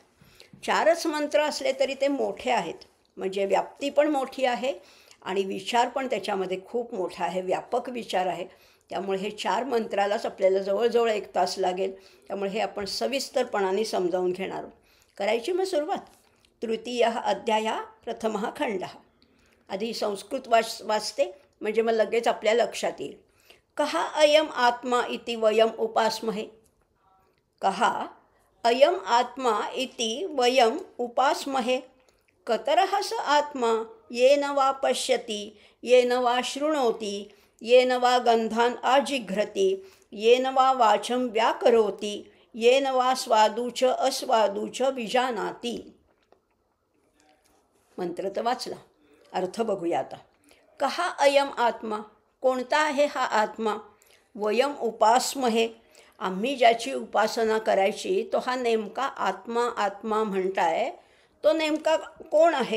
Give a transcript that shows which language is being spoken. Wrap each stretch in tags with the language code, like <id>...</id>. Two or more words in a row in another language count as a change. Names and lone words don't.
<mr>4च मंत्र असले तरी ते मोठे आहेत, म्हणजे व्याप्ती पण मोठी आहे आणि विचार पण त्याच्यामध्ये खूप मोठा आहे, व्यापक विचार आहे. त्यामुळे हे 4 मंत्रालाच आपल्याला जवळजवळ 1 तास लागेल. त्यामुळे हे आपण सविस्तरपणाने समजावून घेणार आहोत. करायची मग सुरुवात.</mr> <sa>तृतीयः अध्यायः प्रथमः खंडः.</sa> <mr>आधी संस्कृत वाचते म्हणजे मग लगेच आपल्या लक्षात येईल.</mr> <sa>कहा अयम आत्मा इति वयम उपास्महे. कहा अयम आत्मा इति वयम उपास्महे. कतरः स आत्मा येन वा पश्यति, येन वा शृणोति, येन वा गन्धान् आजिघ्रति, येन वा वाचं व्याकरोति, येन वा स्वादू च अस्वादू च विजानाति.</sa> <mr>मंत्र तर वाचला, अर्थ बघूया आता.</mr> <sa>कहा अयम आत्मा,</sa> <mr>कोणता आहे हा आत्मा.</mr> <sa>वयम उपास्महे,</sa> <mr>आम्ही ज्याची उपासना करायची तो हा नेमका आत्मा. आत्मा म्हणताय तो नेमका कोण आहे.</mr>